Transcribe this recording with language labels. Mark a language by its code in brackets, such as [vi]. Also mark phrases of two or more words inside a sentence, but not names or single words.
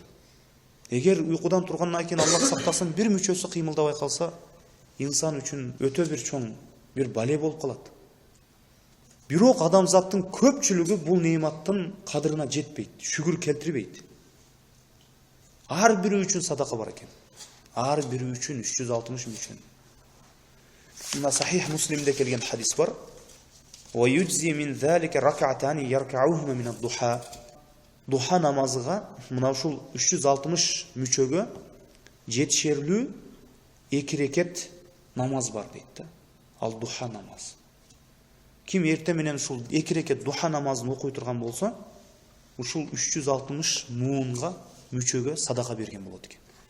[ky] Эгер уйкудан тургандан кийин Аллах сактасын бир мүчөсү кыймылдабай калса, инсан үчүн өтө бир чоң бир бале болуп калат. Бирок адамзаттын көпчүлүгү бул неематтын кадырына жетпейт, шүгүр келтирбейт. Ар бири үчүн садака бар экен. Ар бири үчүн 360 мүчөн. Мына Сахих Муслимде келген хадис бар. [ar] ويجزئ من ذلك ركعتان يركعهما من الضحى. [ky] Духа намазыга мына ушул 360 мүчөгө жетишерлүү 2 рекет намаз бар дейт да. Ал духа намаз. Ким эрте менен ушул 2 рекет духа намазын окуй турган болсо, ушул 360 муунга мүчөгө садака берген болот экен.